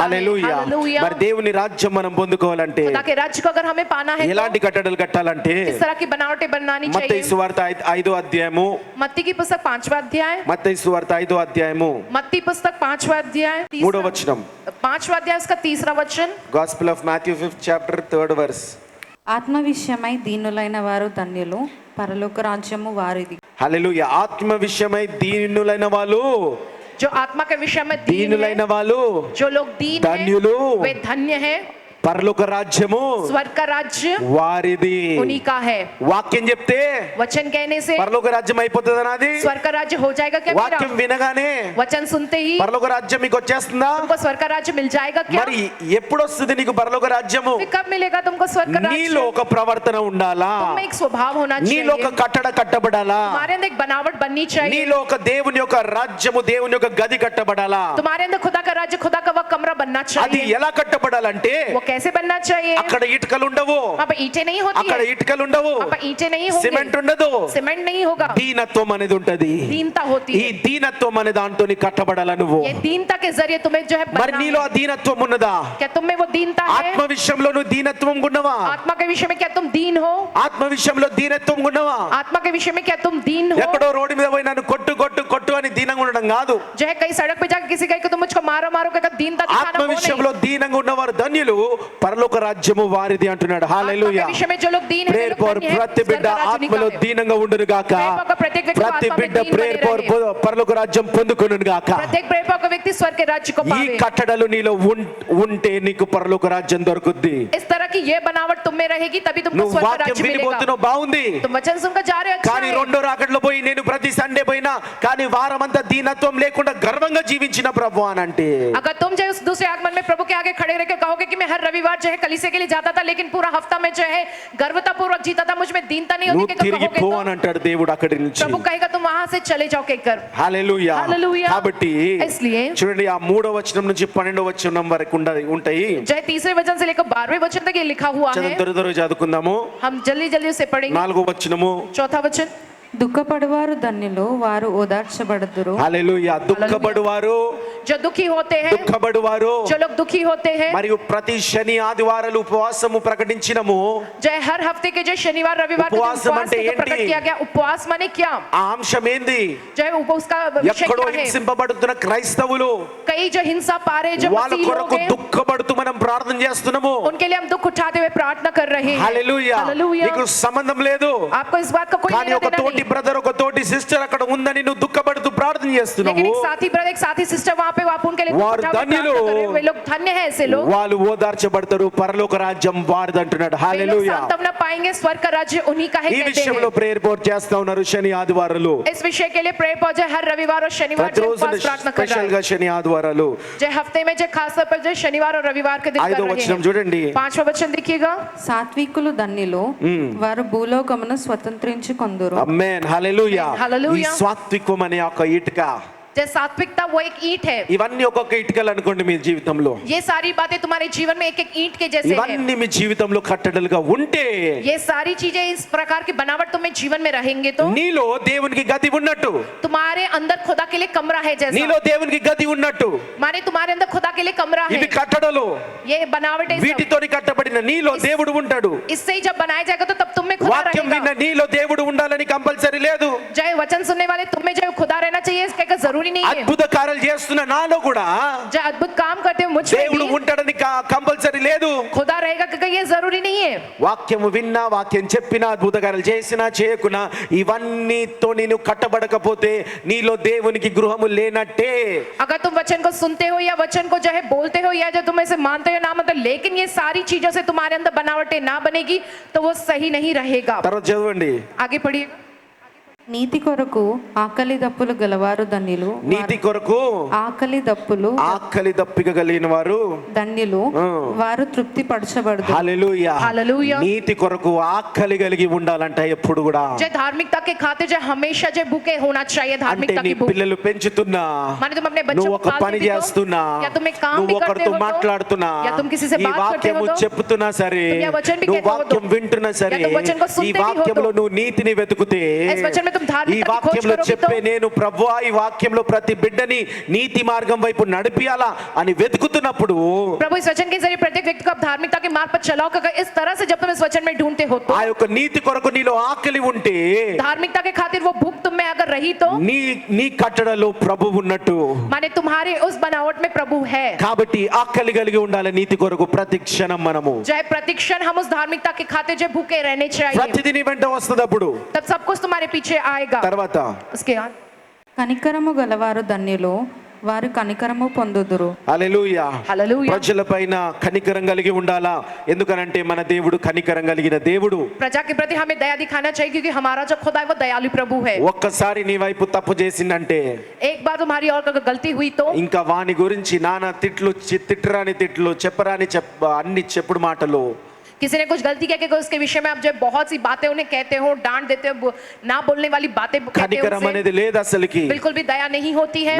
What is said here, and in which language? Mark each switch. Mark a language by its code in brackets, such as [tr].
[te] హల్లెలూయా. [hi] Hallelujah. [te] మరి దేవుని రాజ్యం మనం పొందుకోవాలంటే [hi] खुदा के राज्य को अगर हमें पाना है [te] ఎలాంటి [hi] तो [te] కట్టడలు కట్టాలంటే, [hi] किस तरह की बनावटें बनानी [te] మత్తయి [hi] चाहिए? [te] సువార్త 5వ అధ్యాయము, [hi] मत्ती की पुस्तक 5वां अध्याय, [te] మత్తయి సువార్త 5వ అధ్యాయము [hi] मत्ती पुस्तक 5वां अध्याय [te] 3వ వచనం, [hi] 5वां अध्याय उसका 3रा वचन। [en] Gospel of Matthew 5th chapter 3rd verse. [te] ఆత్మ విషయమై దీనులైన వారు ధన్యులు, పరలోక రాజ్యము వారిది. హల్లెలూయా. ఆత్మ విషయమై దీనులైన వాళ్ళు, [hi] जो आत्मा के विषय में दीन [te] దీనులైన [hi] है, [te] వాళ్ళు [hi] जो लोग दीन हैं, [te] ధన్యులు, [hi] वे धन्य हैं। [te] పరలోక రాజ్యము [hi] स्वर्ग का राज्य [te] వారిది. [hi] उन्हीं का है। [te] వాక్యం చెప్తే [hi] वचन कहने से [te] పరలోక రాజ్యం అయిపోతుంది నాది. [hi] स्वर्ग का राज्य हो जाएगा क्या मेरा? [te] వాక్యం వినగానే [hi] वचन सुनते ही [te] పరలోక రాజ్యం మీకు వచ్చేస్తుందా? [hi] तुमको स्वर्ग का राज्य मिल जाएगा क्या? [te] మరి ఎప్పుడు వస్తుంది నీకు పరలోక రాజ్యము? [hi] फिर कब मिलेगा तुमको स्वर्ग का [te] నీలో [hi] राज्य? [te] ఒక ప్రవర్తన ఉండాలా, [hi] तुम में एक स्वभाव होना [te] నీలో ఒక [hi] चाहिए, [te] కట్టడ కట్టబడాలా, [hi] तुम्हारे अंदर एक बनावट बननी चाहिए, [te] నీలో ఒక దేవుని యొక్క రాజ్యము, దేవుని యొక్క గది కట్టబడాలా. [hi] तुम्हारे अंदर खुदा का राज्य, खुदा का वह कमरा बनना [te] అది [hi] चाहिए। [te] ఎలా కట్టబడాలంటే, [hi] वो कैसे बनना चाहिए? [te] అక్కడ ఇటుకలు ఉండవు, [hi] वहाँ पर ईंटें नहीं होती [te] అక్కడ [hi] है, [te] ఇటుకలు ఉండవు, [hi] वहाँ पर ईंटें नहीं [te] సిమెంట్ [hi] होंगे, [te] ఉండదు, [hi] सीमेंट नहीं होगा, [te] దీనత్వం అనేది ఉంటది. [hi] दीनता होती [te] ఈ [hi] है। [te] దీనత్వం అనే దాంతో కట్టబడాల నువ్వు. [hi] ये दीनता के जरिए तुम्हें जो है [te] మరి [hi] बनना [te] నీలో ఆ [hi] है। [te] దీనత్వం ఉన్నదా? [hi] क्या तुम में वो दीनता है? [te] ఆత్మ విషయంలో నువ్వు దీనత్వం ఉన్నవా? [hi] आत्मा के विषय में क्या तुम दीन हो? [te] ఆత్మ విషయంలో దీనత్వం ఉన్నవా? [hi] आत्मा के विषय में क्या तुम दीन हो? [te] ఎక్కడో రోడ్డు మీద పోయి నన్ను కొట్టు కొట్టు కొట్టు అని దీనంగా ఉండడం కాదు. [hi] जो है कहीं सड़क पे जाकर किसी कहे कि तुम मुझको मारो मारो कहकर दीनता दिखाना [te] ఆత్మ [hi] वो नहीं। [te] విషయంలో దీనంగా ఉన్నవారు ధన్యులు, పరలోక రాజ్యము వారిది అంటున్నాడు. [hi] आत्मा [te] హల్లెలూయా. [hi] के विषय में जो लोग दीन हैं, [en] prayer [hi] वे लोग [en] for [hi] धन्य हैं, [te] ప్రతి బిడ్డ [hi] स्वर्ग का राज्य [te] ఆత్మలో [hi] उन्हीं का है। [te] దీనంగా ఉండును గాక. [hi] प्रेयर का प्रत्येक व्यक्ति को [te] ప్రతి [hi] आत्मा में [te] బిడ్డ [hi] दीन [en] prayer [hi] बने [en] for [hi] रहे। [te] పరలోక రాజ్యం పొందుకొనును గాక. [hi] प्रत्येक प्रेयर का व्यक्ति स्वर्ग के राज्य को [te] ఈ [hi] पावे। [te] కట్టడలు నీలో ఉంటే నీకు పరలోక రాజ్యం దొరుకుద్ది. [hi] इस तरह की ये बनावट तुम में रहेगी, तभी तुमको [te] నువ్వు [hi] स्वर्ग का [te] వాక్యం [hi] राज्य मिलेगा। [te] వినిపోతున్నావు, బాగుంది. [hi] तुम वचन सुनकर जा रहे हो, अच्छा [te] కానీ [hi] है। [te] రెండో రాకడలో పోయి నేను ప్రతి సండే పోయినా కానీ వారమంతా దీనత్వం లేకుండా గర్వంగా జీవించిన ప్రభు అని అంటే, [hi] अगर तुम जो है उस दूसरे आगमन में प्रभु के आगे खड़े रह के कहोगे कि मैं हर रविवार जो है कलीसिया के लिए जाता था, लेकिन पूरा हफ्ता में जो है गर्वता पूर्वक जीता था, मुझ में दीनता नहीं [te] నువ్వు [hi] होती, कि [te] తిరిగి [hi] कहोगे [te] పో [hi] तो [te] అని అంటాడు దేవుడు అక్కడి నుంచి. [hi] प्रभु कहेगा तुम वहां से चले जाओ कहकर। [te] హల్లెలూయా. హల్లెలూయా. కాబట్టి [hi] इसलिए [te] చూడండి, ఆ 3వ వచనం నుంచి 12వ వచనం వరకు ఉంటాయి. [hi] जो है 3रे वचन से लेकर 12वें वचन तक ये लिखा हुआ है। [te] త్వరగా చదువుకుందాము. [hi] हम जल्दी जल्दी उसे पढ़ेंगे। [te] 4వ వచనము, [hi] 4था वचन। [te] దుఃఖపడువారు ధన్యులు, వారు ఓదార్చబడుదురు. హల్లెలూయా. దుఃఖపడువారు, [hi] जो दुखी होते हैं, [te] దుఃఖపడువారు, [hi] जो लोग दुखी होते हैं, [te] మరియు ప్రతి శని ఆదివారాలు ఉపవాసము ప్రకటించినము. [hi] जो है हर हफ्ते के जो शनिवार रविवार के दिन उपवास उपवास माने को प्रकट [te] ఏంటి? [hi] किया गया। उपवास माने क्या? [te] ఆ అంశం ఏంది? [hi] जो है उसका विषय [te] ఎక్కడో [hi] क्या है? [te] హింసింపబడుతున్న క్రైస్తవులు, [hi] कई जो हिंसा पा रहे, जो [te] వాళ్ళ [hi] मसीह लोग [te] కొరకు [hi] हैं, [te] దుఃఖపడుతూ మనం ప్రార్థన చేస్తున్నాము. [hi] उनके लिए हम दुख उठाते हुए प्रार्थना कर रहे हैं। [te] హల్లెలూయా. [hi] हालेलुया। [te] నీకు సంబంధం లేదు, [hi] आपको इस बात का कोई [te] కానీ [hi] लेना [te] ఒక [hi] देना [te] తోటి తోటి బ్రదర్ ఒక తోటి సిస్టర్ అక్కడ ఉందని నువ్వు దుఃఖపడుతూ ప్రార్థన [hi] लेकिन [te] చేస్తున్నావు [hi] एक साथी ब्रदर एक साथी सिस्टर वहां पे आप उनके लिए वार उठा हुआ धन्यलो। प्रार्थना कर रहे हो। वे लोग धन्य है ऐसे लोग। [te] వాళ్ళు ఓదార్చబడతారు పరలోక రాజ్యం వారిది అంటున్నాడు [hi] वे लोग [te] హల్లెలూయా [hi] सांत्वना पाएंगे, स्वर्ग का राज्य उन्हीं का है [te] ఈ [hi] कहते [te] విషయంలో [hi] हैं। [te] ప్రేయర్ రిపోర్ట్ చేస్తా ఉన్నారు శని ఆదివారాలు [hi] इस विषय के लिए प्रेयर पहुंचे हर रविवार और शनिवार जो [te] ప్రతిరోజు [hi] उपवास प्रार्थना कर रहा [te] స్పెషల్ [hi] है। [te] గా శని ఆదివారాలు [hi] जो हफ्ते में जो खास तौर पर जो शनिवार और रविवार के दिन कर [te] ఐదో [hi] रहे [te] వచనం [hi] हैं। [te] చూడండి [hi] 5वां वचन देखिएगा। [te] సాత్వికులు ధన్యులు వారు భూలోకమును స్వతంత్రించుకొందురు. ఆమేన్ హల్లెలూయా ఈ హల్లెలూయా। సాత్వికం అనే ఒక ఇటుక [hi] जो सात्विकता वो एक ईंट है। [te] ఇవన్నీ ఒక్కొక్క ఇటుకలు అనుకోండి మీ జీవితంలో [hi] ये सारी बातें तुम्हारे जीवन में एक एक ईंट के जैसे है। [te] ఇవన్నీ మీ జీవితంలో కట్టడలుగా ఉంటే [hi] ये सारी चीजें इस प्रकार की बनावट तुम्हें जीवन में रहेंगे तो [te] నీలో దేవునికి గది ఉన్నట్టు [hi] तुम्हारे अंदर खुदा के लिए कमरा है जैसा। [te] నీలో దేవునికి గది ఉన్నట్టు [hi] माने तुम्हारे अंदर खुदा के लिए कमरा है। [te] ఇవి కట్టడలు [hi] ये बनावट है सब। [te] వీటితోని కట్టబడిన నీలో దేవుడు ఉంటాడు [hi] इससे ही जब बनाया जाएगा तो तब तुम में खुदा [te] వాక్యం విన్న [hi] रहेगा। [te] నీలో దేవుడు ఉండాలని కంపల్సరీ లేదు [hi] जय वचन सुनने वाले तुम में जो खुदा रहना चाहिए इसका कोई जरूरी नहीं है। [te] అద్భుత కార్యాలు చేస్తున్న నాలో కూడా [hi] जो अद्भुत काम करते हो मुझ में [te] దేవుడు [hi] भी [te] ఉంటాడని కంపల్సరీ లేదు [hi] खुदा रहेगा क्योंकि ये जरूरी नहीं है। [te] వాక్యము విన్నా వాక్యం చెప్పినా అద్భుత కార్యాలు చేసినా చేయకున్నా ఇవన్నీతో నేను కట్టబడకపోతే నీలో దేవునికి గృహము లేనట్టే [hi] अगर तुम वचन को सुनते हो या वचन को जो है बोलते हो या जो तुम इसे मानते हो ना मतलब लेकिन ये सारी चीजों से तुम्हारे अंदर बनावटें ना बनेगी तो वो सही नहीं रहेगा। [te] తర్వాత చదవండి [hi] आगे पढ़िए। [te] నీతి కొరకు ఆకలి దప్పులు గలవారు ధన్యులు. నీతి కొరకు ఆకలి దప్పులు ఆకలి దప్పిక కలిగిన వారు ధన్యులు వారు తృప్తి పరచబడదు. Hallelujah [hi] hallelujah. [te] నీతి కొరకు ఆకలి కలిగి ఉండాలంట ఎప్పుడు కూడా [hi] जय धार्मिकता के खातिर जो हमेशा जो भूखे होना चाहिए [te] అంటే [hi] धार्मिकता [te] నీ [hi] की भूख। [te] పిల్లలు పెంచుతున్నా [hi] माने तुम अपने बच्चों [te] నువ్వు [hi] को [te] ఒక పని [hi] पालते भी हो [te] చేస్తున్నా [hi] या तुम एक काम [te] నువ్వు [hi] भी करते [te] ఒకరితో [hi] हो तो [te] మాట్లాడుతున్నా [hi] या तुम किसी से [te] ఈ [hi] बात करते [te] వాక్యము [hi] हो तो [te] చెప్తున్నా సరే [hi] तुम यह वचन भी [te] నువ్వు [hi] कहते हो तो [te] వాక్యం వింటున్నా సరే [hi] या तुम वचन को [te] ఈ [hi] सुनते भी हो [te] వాక్యంలో [hi] तो [te] నువ్వు నీతిని వెతుకుతే [hi] इस वचन में तुम [te] ఈ [hi] धार्मिकता की खोज [te] వాక్యంలో [hi] करोगे [te] చెప్పే [hi] तो [te] నేను ప్రభువా ఈ వాక్యంలో ప్రతి బిడ్డని నీతి మార్గం వైపు నడిపియాలా అని వెతుకుతున్నప్పుడు [hi] प्रभु इस वचन के जरिए प्रत्येक व्यक्ति को आप धार्मिकता के मार्ग पर चलाओ क्योंकि इस तरह से जब तुम इस वचन में ढूंढते हो तो [te] ఆ యొక్క నీతి కొరకు నీలో ఆకలి ఉంటే [hi] धार्मिकता के खातिर वो भूख तुम में अगर रही तो [te] నీ నీ కట్టడలో ప్రభు ఉన్నట్టు [hi] माने तुम्हारे उस बनावट में प्रभु है। [te] కాబట్టి ఆకలి కలిగి ఉండాలి నీతి కొరకు ప్రతి క్షణం మనము [hi] चाहे प्रतिक्षण हम उस धार्मिकता के खातिर जो भूखे रहने चाहिए [te] ప్రతిదీ నీ వెంట వస్తుంది అప్పుడు [hi] तब सब कुछ तुम्हारे पीछे आएगा। [te] తర్వాత [hi] उसके बाद [te] కనికరము గలవారు ధన్యులు వారు కనికరము పొందుదురు. Hallelujah [hi] hallelujah. [te] ప్రజలపైన కనికరం కలిగి ఉండాలా ఎందుకనంటే మన దేవుడు కనికరం కలిగిన దేవుడు [hi] प्रजा के प्रति हमें दया दिखाना चाहिए क्योंकि हमारा जो खुदा है वो दयालु प्रभु है। [te] ఒక్కసారి నీ వైపు తప్పు చేసిందంటే [hi] एक बार तुम्हारी और अगर गलती हुई तो [te] ఇంకా వాని గురించి నానా తిట్లు తిట్టరాని తిట్లు చెప్పరాని అన్ని చెప్పుడు మాటలు [hi] किसी ने कुछ गलती किया कि उसके विषय में आप जो बहुत सी बातें उन्हें कहते हो, डांट देते हो, ना बोलने वाली बातें कहते हो [te] కనికరం [hi] उनसे, [te] అనేది లేదు అసలుకి [hi] बिल्कुल भी दया नहीं होती है।